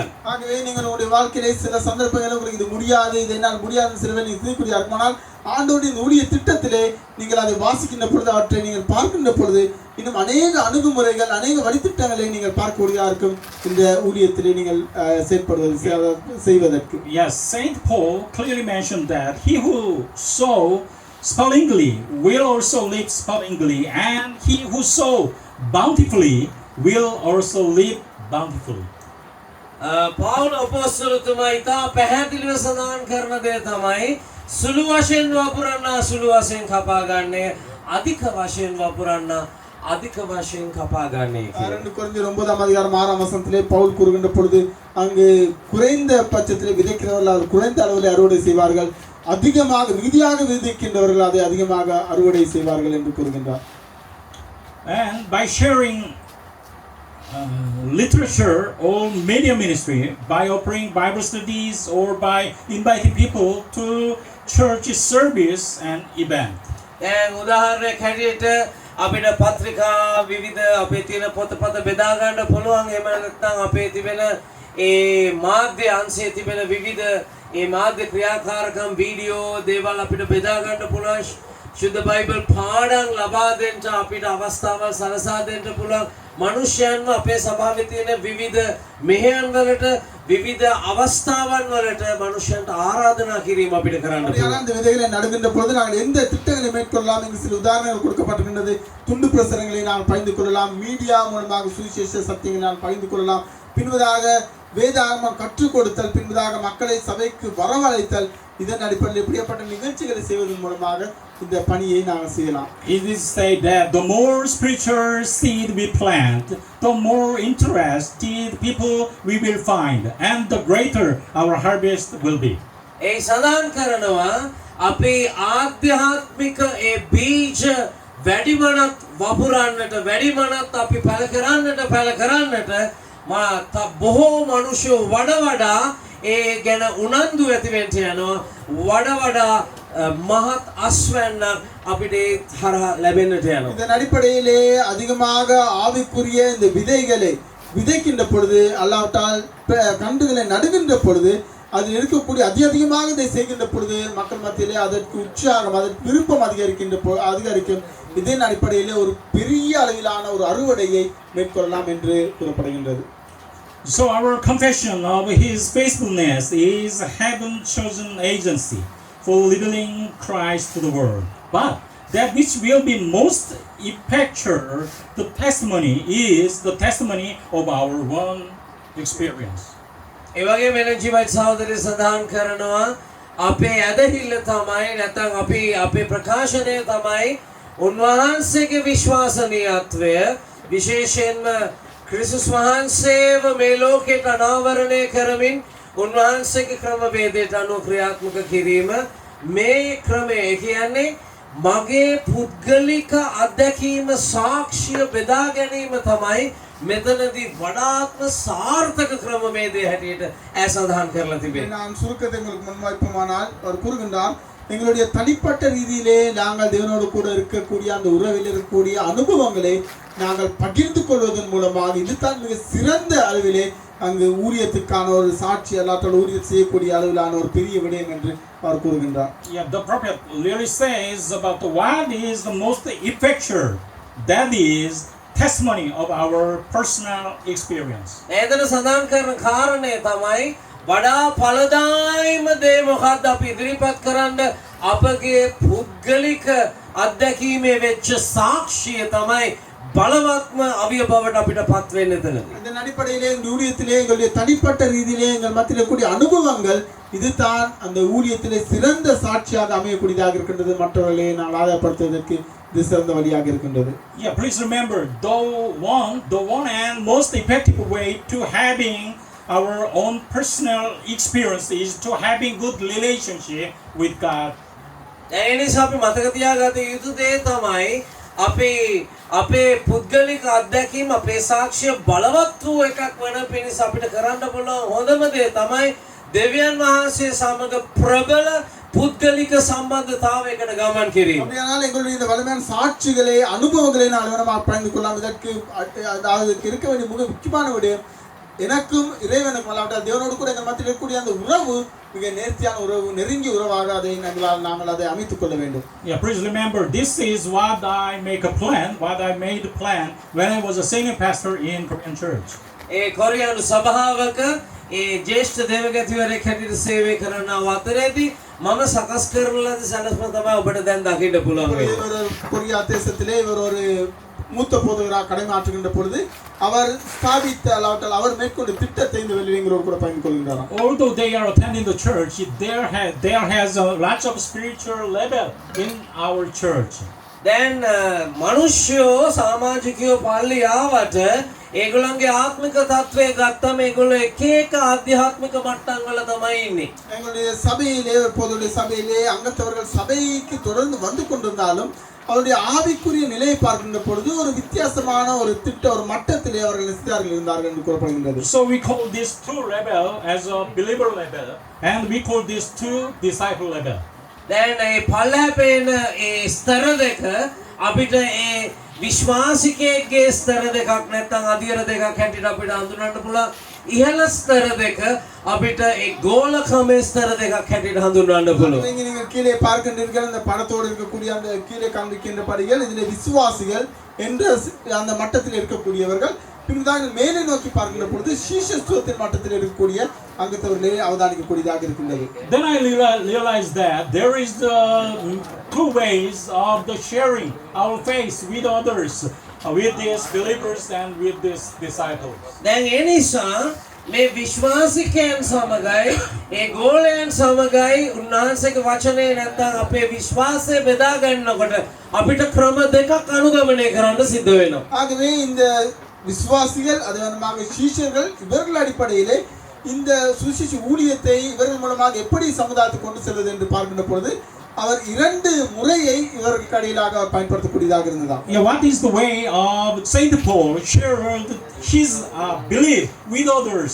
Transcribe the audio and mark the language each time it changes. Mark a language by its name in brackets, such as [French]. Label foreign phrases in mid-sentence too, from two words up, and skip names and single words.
[Tamil] ஆகவே நீங்கள் உங்களுடைய வாழ்க்கையிலே சில சந்தர்ப்பங்களில் உங்களுக்கு இது முடியாது இது என்னால் முடியாது சில வேளை இதுக்குரிய இருக்குமானால் ஆண்டவருடைய ஊழிய திட்டத்திலே நீங்கள் அதை வாசிக்கின்ற பொழுது அவற்றை நீங்கள் பார்க்கின்ற பொழுது இன்னும் அநேக அணுகுமுறைகள் அநேக வழித்திட்டங்களை நீங்கள் பார்க்கக்கூடியதாக இருக்கும் இந்த ஊழியத்திலே நீங்கள் செய்வதற்கு. [English] Yes, Saint Paul clearly mentioned that he who sow sparingly will also live sparingly, and he who sow bountifully will also live bountifully. [Sinhala] පවුල් අපොස්තලතුමා ඉතා පැහැදිලිව සඳහන් කරන දේ තමයි සුළු වශයෙන් වපුරන්න සුළු වශයෙන් කපා ගන්නේ අධික වශයෙන් වපුරන්න அதிக வශයෙන් කපා ගන්නේ කියලා. [Tamil] 2 கொரிந்தியர் 9ஆம் அதிகாரம் 6ஆம் வசனத்திலே பவுல் கூறுகின்ற பொழுது அங்கு குறைந்த பட்சத்திலே விதைக்கிறவர்கள் அவர் குறைந்த அளவில் அறுவடை செய்வார்கள் அதிகமாக மிகுதியாக விதைக்கின்றவர்கள் அதை அதிகமாக அறுவடை செய்வார்கள் என்று கூறுகின்றார். [English] And by sharing literature or media ministry, by offering Bible studies or by inviting people to church service and event. [Sinhala] දැන් උදාහරණයක් හැටියට අපිට පත්‍රිකා විවිධ අපේ තියෙන පොතපත බෙදා ගන්න පුළුවන් එහෙම නැත්නම් අපේ තිබෙන ඒ මාධ්‍ය අංශයේ තිබෙන විවිධ ඒ මාධ්‍ය ක්‍රියාකාරකම් වීඩියෝ දේවල් අපිට බෙදා ගන්න පුළුවන් ශුද්ධ බයිබල් පාඩම් ලබා දෙන්න අපිට අවස්ථාවක් සලසා දෙන්න පුළුවන් මනුෂ්‍යයන්ව අපේ සභාවේ තියෙන විවිධ මෙහෙයන් වලට විවිධ අවස්ථාවන් වලට මනුෂ්‍යයන්ට ආරාධනා කිරීම අපිට කරන්න அப்படியான පුළුවන්. [Tamil] அந்த விதைகளை நடுகின்ற பொழுது நாங்கள் எந்த திட்டங்களை மேற்கொள்ளலாம் என்று சில உதாரணங்கள் கொடுக்கப்பட்டிருக்கின்றது. துண்டு பிரசுரங்களை நாம் பகிர்ந்து கொள்ளலாம், மீடியா மூலமாக சுவிசேஷ சத்தியங்களை நாம் பகிர்ந்து கொள்ளலாம், பின்பதாக வேதாகமம் கற்றுக் கொடுத்தல், பின்பதாக மக்களை சபைக்கு வரவழைத்தல், இதன் அடிப்படையில் இப்படிப்பட்ட நிகழ்ச்சிகளை செய்வதன் மூலமாக இந்த பணியை நாங்கள் செய்யலாம். [English] It is said that the more spiritual seed we plant, the more interested people we will find, and the greater our harvest will be. [Sinhala] ඒ සඳහන් කරනවා අපේ ආධ්‍යාත්මික ඒ බීජ වැඩිමනත් වපුරන්නට වැඩිමනත් අපි පැල කරන්නට බොහෝ මනුෂ්‍යෝ වඩා ඒ ගැන උනන්දු ඇති වෙන්න යනවා වඩා මහත් අස්වැන්නක් අපිට හරහා ලැබෙන්නට යනවා. [Tamil] இதன் அடிப்படையிலே அதிகமாக ஆவிக்குரிய இந்த விதைகளை விதைக்கின்ற பொழுது அல்லாவிட்டால் கன்றுகளை நடுகின்ற பொழுது அதில் இருக்கக்கூடிய அதிகமாக இதை செய்கின்ற பொழுது மக்கள் மத்தியிலே அதற்கு உற்சாகம், அதற்கு விருப்பம் அதிகரிக்கும். இதன் அடிப்படையிலே ஒரு பெரிய அளவிலான ஒரு அறுவடையை மேற்கொள்ளலாம் என்று கூறப்படுகின்றது. [English] So our confession of His faithfulness is heaven's chosen agency for revealing Christ to the world. But that which will be most effectual, the testimony is the testimony of our own experience. [Sinhala] ඒ වගේම එනජිමයි සහෝදරය සඳහන් කරනවා අපේ ඇදහිල්ල තමයි නැත්නම් අපේ ප්‍රකාශනය තමයි උන්වහන්සේගේ විශ්වාසනීයත්වය විශේෂයෙන්ම ක්‍රිස්තුස් වහන්සේව මේ ලෝකයට අනාවරණය කරමින් උන්වහන්සේගේ ක්‍රමවේදයට අනුව ක්‍රියාත්මක කිරීම මේ ක්‍රමය කියන්නේ මගේ පුද්ගලික අත්දැකීම සාක්ෂිය බෙදා ගැනීම තමයි මෙතනදී වඩාත්ම සාර්ථක ක්‍රමවේදය හැටියට ඈ සඳහන් කරලා තිබෙනවා. [Tamil] நான் சுருக்கத்தை உங்களுக்கு முன்வைப்போமானால் அவர் கூறுகின்றார், எங்களுடைய தனிப்பட்ட ரீதியிலே நாங்கள் தேவனோடு கூட இருக்கக்கூடிய அந்த உறவில் இருக்கக்கூடிய அனுபவங்களை நாங்கள் பகிர்ந்து கொள்வதன் மூலமாக இதுதான் மிக சிறந்த அளவிலே அங்கு ஊழியத்துக்கான ஒரு சாட்சி அல்லாட்டால் ஊழியத்தை செய்யக்கூடிய அளவிலான ஒரு பெரிய விடயம் என்று அவர் கூறுகின்றார். [English] Yeah, the prophet really says about what is the most effectual, that is testimony of our personal experience. [Sinhala] එතන සඳහන් කරන කාරණය තමයි වඩා ඵලදායීම දේ මොකක්ද අපි ඉදිරිපත් කරන්න අපගේ පුද්ගලික අත්දැකීමේ වෙච්ච சாட்சிය තමයි බලවත්ම අවිය බවට අපිට පත් වෙන්න එතනදී. [Tamil] இதன் அடிப்படையிலே இந்த ஊழியத்திலே எங்களுடைய தனிப்பட்ட ரீதியிலே எங்கள் மத்தியில் இருக்கக்கூடிய அனுபவங்கள் இதுதான் அந்த ஊழியத்திலே சிறந்த சாட்சியாக அமையக்கூடியதாக இருக்கின்றது. மற்றவர்களை நான் ஆதாயப்படுத்துவதற்கு இது சிறந்த வழியாக இருக்கின்றது. [English] Yeah, please remember, the one and most effective way to having our own personal experience is to having good relationship with God. [Sinhala] ඒ නිසා අපි මතක තියාගත යුතු දේ තමයි අපේ පුද්ගලික අත්දැකීම අපේ සාක්ෂිය බලවත් වූ එකක් වෙන පිණිස අපිට කරන්න පුළුවන් හොඳම දේ තමයි දෙවියන් වහන්සේ සමග ප්‍රබල පුද්ගලික සම්බන්ධතාවයකට ගමන් කිරීම. [Tamil] அப்படியானால் எங்களுடைய இந்த வலிமையான சாட்சிகளை அனுபவங்களை நான் அளவனமாக பகிர்ந்து கொள்ளலாம். இதற்கு அதாவது இருக்க வேண்டிய மிக முக்கியமான விடயம் எனக்கும் இறைவனுக்கும் அல்லாவிட்டால் தேவனோடு கூட எங்கள் மத்தியில் இருக்கக்கூடிய அந்த உறவு மிக நேர்த்தியான உறவு, நெருங்கிய உறவாக அதை நாங்கள் அதை அமைத்துக் கொள்ள வேண்டும். [English] Yeah, please remember, this is what I made a plan when I was a senior pastor in Korean church. [Sinhala] ඒ කොරියානු සභාවක ඒ ජේෂ්ඨ දේවගතිවරයෙක් හැටියට සේවය කරන අතරේදී මම සකස් කරන ලද සැලැස්ම තමයි ඔබට දැන් දකින්න පුළුවන් වෙන්නේ. [Tamil] இவர் கொரியா தேசத்திலே இவர் ஒரு மூத்த போதகராக கடமையாற்றுகின்ற பொழுது அவர் ஸ்தாபித்த அல்லாவிட்டால் அவர் மேற்கொண்ட திட்டத்தை இந்த வெளியங்களோடு கூட பகிர்ந்து கொள்கின்றார். [English] Although they are attending the church, there has a lot of spiritual level in our church. [Sinhala] දැන් මිනිස්සුયો සමාජිකයෝ පල්ලි ආවට ඒගොල්ලන්ගේ ආත්මික තත්ත්වය ගත්තම ඒගොල්ලෝ එක එක ආධ්‍යාත්මික මට්ටම් වල තමයි ඉන්නේ. [Tamil] எங்களுடைய சபையிலே பொதுவுடைய சபையிலே அங்கத்தவர்கள் சபைக்கு தொடர்ந்து வந்து கொண்டிருந்தாலும் அவருடைய ஆவிக்குரிய நிலையை பார்க்கின்ற பொழுது ஒரு வித்தியாசமான ஒரு ஒரு மட்டத்திலே அவர்கள் இருந்தார்கள் என்று கூறப்படுகின்றது. [English] So we call these two level as a believer level, and we call these two disciple level. [Sinhala] දැන් මේ පල්ලහැපේන ඒ ස්තර දෙක අපිට ඒ විශ්වාසිකයෙක්ගේ ස්තර දෙකක් නැත්නම් අධිර දෙකක් හැටියට අපිට හඳුනන්න පුළුවන්. ඉහළ ස්තර දෙක අපිට ඒ ගෝලකමේ ස්තර දෙකක් හැටියට හඳුන්වන්න පුළුවන්. [Tamil] நீங்கள் கீழே பார்க்கின்றீர்கள் அந்த படத்தோடு இருக்கக்கூடிய அந்த கீழே காண்பிக்கின்ற படிகள் இதிலே விசுவாசிகள் என்ற அந்த மட்டத்தில் இருக்கக்கூடியவர்கள், பின்புதான் மேலே நோக்கி பார்க்கிற பொழுது சீஷத்துவத்தின் மட்டத்தில் இருக்கக்கூடிய அங்கத்தவர்களே அவதானிக்கக்கூடியதாக இருக்கின்றது. [English] Then I realized that there is the two ways of the sharing our faith with others, with these believers and with these disciples. [Sinhala] දැන් ඒ නිසා මේ විශ්වාසිකයන් සමගයි ඒ ගෝලයන් සමගයි උන්වහන්සේගේ වචනේ නැත්නම් අපේ විශ්වාසය බෙදා ගන්නකොට අපිට ක්‍රම දෙකක් අනුගමනය කරන්න සිද්ධ වෙනවා. [Tamil] ஆகவே இந்த விசுவாசிகள் அதுவனமாக சீஷர்கள் இவர்கள் அடிப்படையிலே இந்த சுவிசேஷ ஊழியத்தை இவர்கள் மூலமாக எப்படி சமுதாயத்துக்கு கொண்டு செல்வது என்று பார்க்கின்ற பொழுது அவர் இரண்டு முறையை இவர்களுக்கு இடையிலாக பயன்படுத்தக்கூடியதாக இருந்ததா. [English] Yeah, what is the way of Saint Paul shared his belief with others?